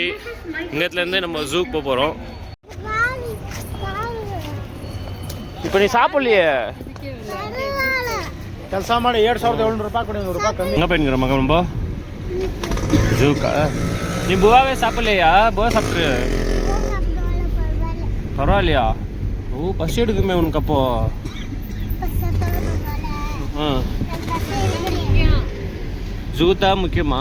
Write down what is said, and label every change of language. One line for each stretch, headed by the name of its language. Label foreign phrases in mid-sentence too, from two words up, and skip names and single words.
Tamil: இங்கத்துலேருந்து நம்ம ஜூக்கு போக போகிறோம். இப்போ நீ சாப்பிட்லையே?
Kannada: ಕೆಲಸ ಮಾಡಿ 7,700 ರೂಪಾಯಿ ಕೊಡಿ, 100 ರೂಪಾಯಿ ಕಮ್ಮಿ.
Tamil: எங்கே போயிருக்கிற மகன் ரொம்ப ஜூக்கா? நீ புவாவே சாப்பிட்லையா? புவா சாப்பிட்ரு பரவாயில்லையா? ஓ பசி எடுக்குமே உனக்கு அப்போ. ஜூ தான் முக்கியமா?